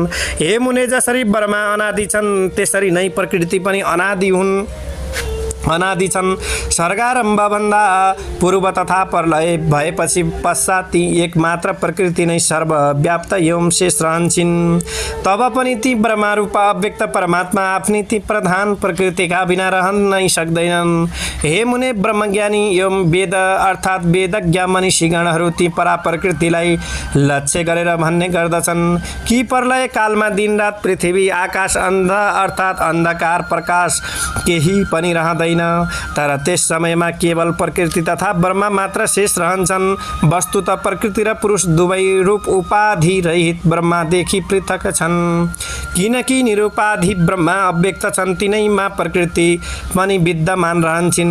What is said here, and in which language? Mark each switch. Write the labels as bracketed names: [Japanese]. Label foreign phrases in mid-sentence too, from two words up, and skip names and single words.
[Nepali] हे मुने, जसरी ब्रह्मा अनादि छन् त्यसरी नै प्रकृति पनि अनादि हुन्, अनादि छन्। सर्गारम्भभन्दा पूर्व तथा प्रलय भएपछि पश्चात ती एकमात्र प्रकृति नै सर्वव्याप्त एवं शेष रहन्छन्। तब पनि ती ब्रह्मरूप अव्यक्त परमात्मा आफ्नी ती प्रधान प्रकृतिका बिना रहन नै सक्दैनन्। हे मुने, ब्रह्मज्ञानी एवं वेद अर्थात् वेदज्ञ मनीषीगणहरू ती परा प्रकृतिलाई लक्ष्य गरेर भन्ने गर्दछन् कि प्रलय कालमा दिनरात पृथ्वी आकाश अन्ध अर्थात् अन्धकार प्रकाश केही पनि रहँदैन, तर त्यस समयमा केवल प्रकृति तथा ब्रह्म मात्र शेष रहन्छन्। वस्तुत प्रकृति र पुरुष दुवै रूप उपाधि रहित ब्रह्मदेखि पृथक छन्, किनकि निरुपाधि ब्रह्म अव्यक्त छन्, तिनैमा प्रकृति पनि विद्यमान रहन्छन्।